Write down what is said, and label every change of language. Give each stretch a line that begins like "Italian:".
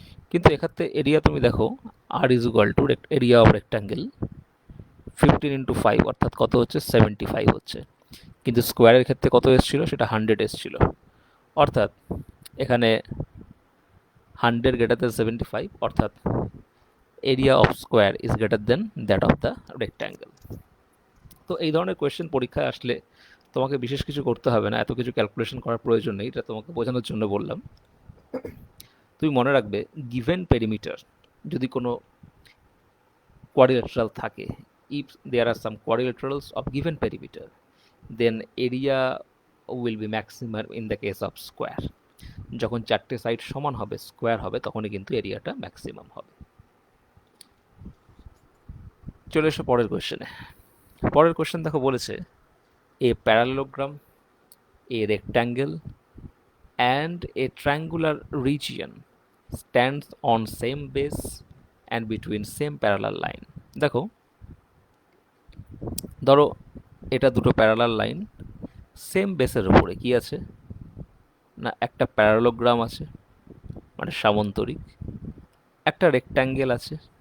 Bangla: কিন্তু এক্ষেত্রে এরিয়া তুমি দেখো আর is equal to area of rectangle 15 × 5, অর্থাৎ কত হচ্ছে 75 হচ্ছে, কিন্তু স্কোয়ারের ক্ষেত্রে কত এসেছিল, সেটা 100 এসেছিল, অর্থাৎ এখানে 100 গ্রেটার দেন 75, অর্থাৎ area of square is greater than that of the rectangle. তো এই ধরনের কোয়েশ্চেন পরীক্ষায় আসলে তোমাকে বিশেষ কিছু করতে হবে না, এত কিছু ক্যালকুলেশন করার প্রয়োজন নেই, এটা তোমাকে বোঝানোর জন্য বললাম। তুমি মনে রাখবে গিভেন পেরিমিটার যদি কোনো কোয়াড্রিলেটারাল থাকে,
English: if there are some quadrilaterals of given perimeter, then area will be maximum in the case of square.
Bangla: যখন চারটে সাইড সমান হবে, স্কোয়ার হবে, তখনই কিন্তু এরিয়াটা ম্যাক্সিমাম হবে। চলে এসো পরের কোয়েশ্চেনে। পরের কোয়েশ্চেন দেখো বলেছে এ parallelogram, A rectangle
English: and a triangular region stands on same base and between same parallel line।
Bangla: দেখো ধরো এটা দুটো প্যারালাল লাইন, সেম বেসের উপরে কি আছে না, একটা প্যারালোগ্রাম আছে মানে সামন্তরিক, একটা রেক্ট্যাঙ্গেল আছে,